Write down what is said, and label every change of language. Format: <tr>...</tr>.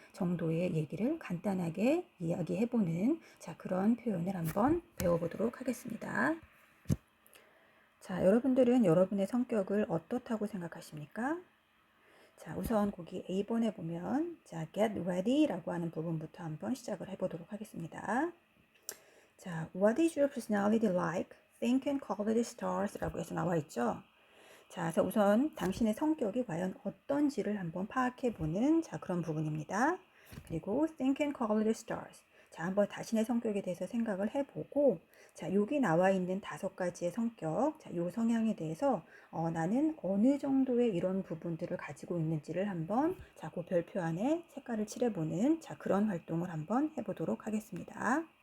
<ko>정도의 얘기를 간단하게 이야기해보는 그런 표현을 한번 배워보도록 하겠습니다. 자, 여러분들은 여러분의 성격을 어떻다고 생각하십니까? 자, 우선 거기 A번에 보면 get ready라고 하는 부분부터 한번 시작을 해보도록 하겠습니다.</ko> <en>자, what is your personality like? Think and call it stars</en> <ko>라고 해서 나와 있죠. 자, 그래서 우선 당신의 성격이 과연 어떤지를 한번 파악해보는 그런 부분입니다. 그리고</ko> <en>think and call it stars.</en> <ko>자, 한번 자신의 성격에 대해서 생각을 해보고 자, 여기 나와 있는 5가지의 성격, 요 성향에 대해서 나는 어느 정도의 이런 부분들을 가지고 있는지를 한번 그 별표 안에 색깔을 칠해보는 그런 활동을 한번 해보도록 하겠습니다.</ko>